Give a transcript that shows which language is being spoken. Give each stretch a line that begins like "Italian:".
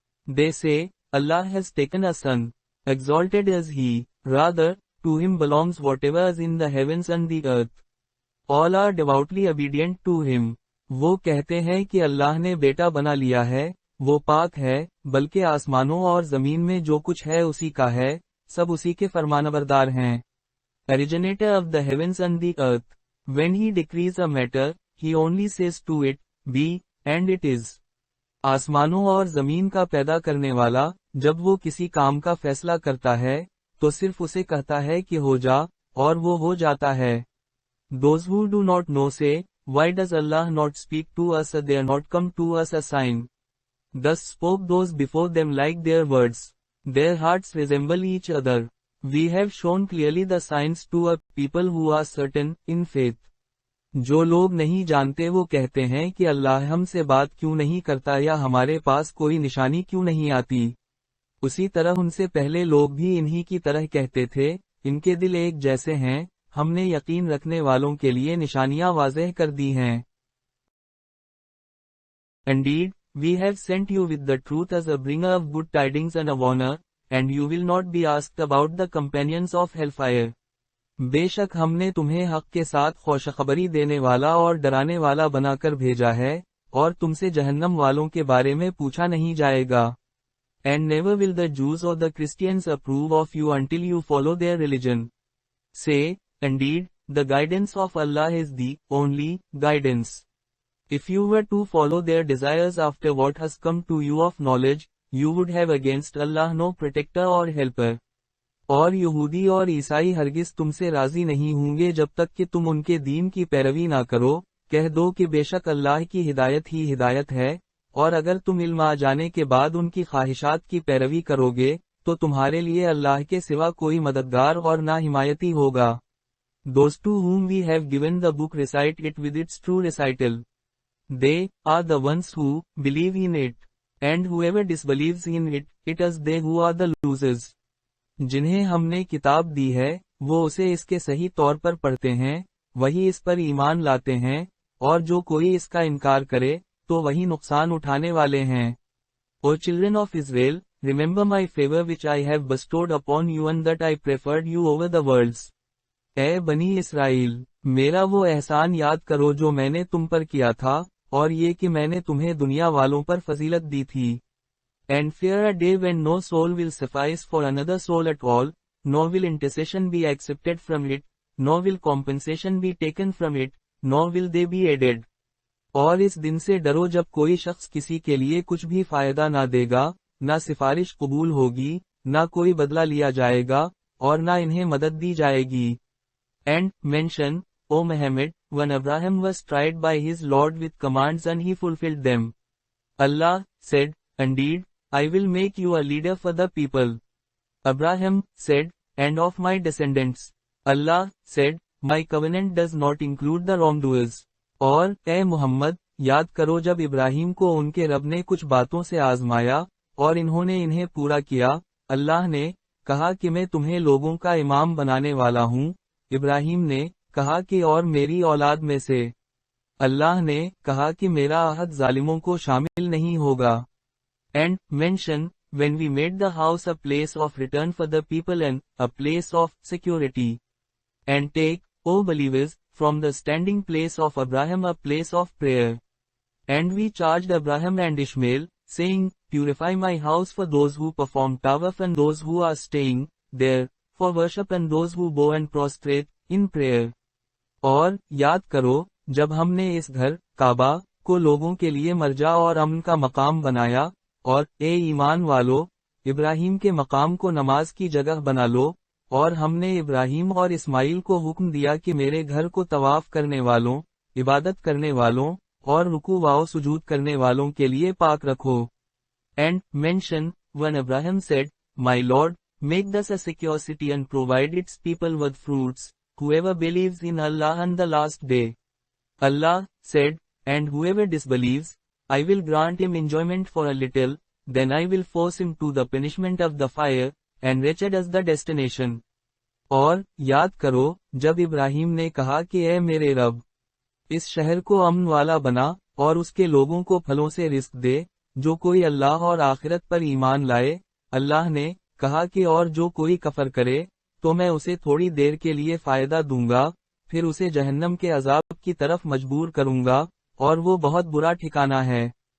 English: They say, Allah has taken a son. Exalted is he, rather, to him belongs whatever is in the heavens and the earth. All are devoutly obedient to him.
Hindi: वो कहते हैं कि अल्लाह ने बेटा बना लिया है, वो पाक है, बल्कि आसमानों और जमीन में जो कुछ है उसी का है, सब उसी के फरमानबरदार हैं.
English: Originator of the heavens and the earth. When he decrees a matter, he only says to it, be, and it is.
Hindi: आसमानों और जमीन का पैदा करने वाला, जब वो किसी काम का फैसला करता है, तो सिर्फ उसे कहता है कि हो जा, और वो हो जाता है.
English: Those who do not know say, why does Allah not speak to us? There not come to us a sign. Thus spoke those before them like their words. Their hearts resemble each other. We have shown clearly the signs to a people who are certain in faith.
Hindi: जो लोग नहीं जानते वो कहते हैं कि अल्लाह हमसे बात क्यों नहीं करता या हमारे पास कोई निशानी क्यों नहीं आती. उसी तरह उनसे पहले लोग भी इन्हीं की तरह कहते थे, इनके दिल एक जैसे हैं, हमने यकीन रखने वालों के लिए निशानियां वाज़ेह कर दी हैं.
English: Indeed, we have sent you with the truth as a bringer of good tidings and a warner, and you will not be asked about the companions of hellfire.
Hindi: बेशक हमने तुम्हें हक के साथ खुशखबरी देने वाला और डराने वाला बनाकर भेजा है, और तुमसे जहन्नम वालों के बारे में पूछा नहीं जाएगा.
English: And never will the Jews or the Christians approve of you until you follow their religion. Say, indeed, the guidance of Allah is the only guidance. If you were to follow their desires after what has come to you of knowledge, you would have against Allah no protector or helper.
Hindi: और यहूदी और ईसाई हरगिज तुमसे राजी नहीं होंगे जब तक कि तुम उनके दीन की पैरवी ना करो, कह दो कि बेशक अल्लाह की हिदायत ही हिदायत है, और अगर तुम इल्म आ जाने के बाद उनकी ख्वाहिशात की पैरवी करोगे, तो तुम्हारे लिए अल्लाह के सिवा कोई मददगार और ना हिमायती होगा.
English: Those to whom we have given the book recite it with its true recital. They are the ones who believe in it, and whoever disbelieves in it, it is they who are the losers.
Hindi: जिन्हें हमने किताब दी है, वो उसे इसके सही तौर पर पढ़ते हैं, वही इस पर ईमान लाते हैं, और जो कोई इसका इनकार करे, तो वही नुकसान उठाने वाले हैं.
English: O children of Israel, remember my favor which I have bestowed upon you and that I preferred you over the worlds.
Hindi: ए बनी इसराइल, मेरा वो एहसान याद करो जो मैंने तुम पर किया था, और ये कि मैंने तुम्हें दुनिया वालों पर फजीलत दी थी.
English: And fear a day when no soul will suffice for another soul at all, nor will intercession be accepted from it, nor will compensation be taken from it, nor will they be aided.
Hindi: और इस दिन से डरो जब कोई शख्स किसी के लिए कुछ भी फायदा ना देगा, ना सिफारिश कबूल होगी, ना कोई बदला लिया जाएगा, और ना इन्हें मदद दी जाएगी.
English: And mention, O Muhammad, when Abraham was tried by his Lord with commands and he fulfilled them. Allah said, indeed, I will make you a leader for the people. Abraham said, and of my descendants. Allah said, my covenant does not include the wrongdoers.
Hindi: और ए मुहम्मद, याद करो जब इब्राहिम को उनके रब ने कुछ बातों से आजमाया और इन्होंने इन्हें पूरा किया। अल्लाह ने कहा कि मैं तुम्हें लोगों का इमाम बनाने वाला हूँ। इब्राहिम ने कहा कि और मेरी औलाद में से। अल्लाह ने कहा कि मेरा अहद जालिमों को शामिल नहीं होगा।
English: And mention when we made the house a place of return for the people and a place of security. And take, O believers, from the standing place of Abraham a place of prayer. And we charged Abraham and Ishmael, saying, Purify my house for those who perform tawaf and those who are staying there, for worship and those who bow and prostrate in prayer.
Hindi: और याद करो जब हमने इस घर काबा को लोगों के लिए मर्जा और अमन का मकाम बनाया, और ए ईमान वालो, इब्राहिम के मकाम को नमाज की जगह बना लो, और हमने इब्राहिम और इस्माइल को हुक्म दिया कि मेरे घर को तवाफ करने वालों, इबादत करने वालों, और रुकू वाओ सुजूद करने वालों के लिए पाक रखो।
English: And mention when Abraham said, My Lord, make thus a secure city and provide its people with fruits, whoever believes in Allah and the last day. Allah said, and whoever disbelieves, I will grant him enjoyment for a little, then I will force him to the punishment of the fire, and wretched is the destination.
Hindi: और याद करो जब इब्राहिम ने कहा कि ए मेरे रब, इस शहर को अमन वाला बना और उसके लोगों को फलों से रिस्क दे, जो कोई अल्लाह और आखिरत पर ईमान लाए। अल्लाह ने कहा कि और जो कोई कफर करे तो मैं उसे थोड़ी देर के लिए फायदा दूंगा, फिर उसे जहन्नम के अजाब की तरफ मजबूर करूंगा, और वो बहुत बुरा ठिकाना है।